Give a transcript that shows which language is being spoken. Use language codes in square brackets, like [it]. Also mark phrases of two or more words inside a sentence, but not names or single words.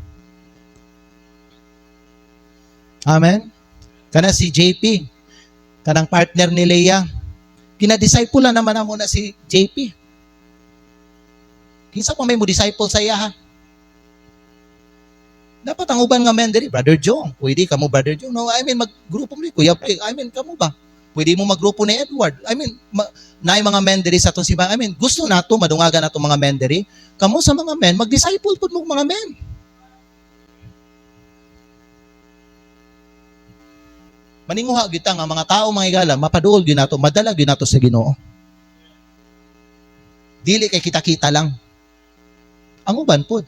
[ceb] Amen. Kana si JP, kanang partner ni Leah, kinadisciple naman na muna si JP. Kinsa pa may mo disciple sa iya ha? Dapat ang uban nga men diri, Brother Joe. Pwede ka mo, [en] Brother Joe. No, I mean, [ceb] maggrupo mo ni Kuya. [en] I mean, [ceb] kamo ba? Pwede mo maggrupo ni Edward. [en] I mean, [ceb] naay mga men diri sa atong simbahan. [en] I mean, [ceb] gusto nato, madungagan nato mga men diri. Kamo sa mga men, mag-disciple po mo mga men. Maninguha gyud nga mga tao mga igala, mapaduol gyud nato, madala gyud nato sa Ginoo. Dili kay kita-kita lang. Ang uban pod.